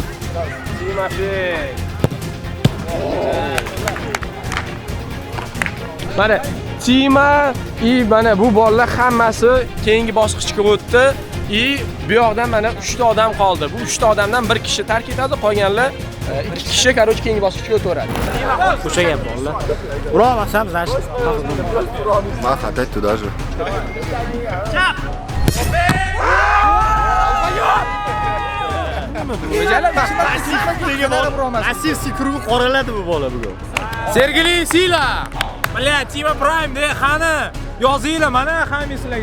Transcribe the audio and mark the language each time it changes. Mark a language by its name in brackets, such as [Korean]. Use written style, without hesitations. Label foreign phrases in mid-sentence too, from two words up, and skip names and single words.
[Uzbek] Mana Tima mana bu bolalar hammasi keyingi bosqichga o'tdi. Bu yoqdan mana 3 ta odam qoldi. Bu 3 ta odamdan bir kishi tark etadi, qolganlar 2 kishi короче keyingi bosqichga o'taveradi. Ko'chaga bolalar. Ura olmasam, [Russian] значит, Мах, опять туда же. [Uzbek] Asivsiy krugi qoraladi bu bola bugun. Sergeli Sila. Mana Tima Prime de qani. Yozinglar mana hammasizlarga.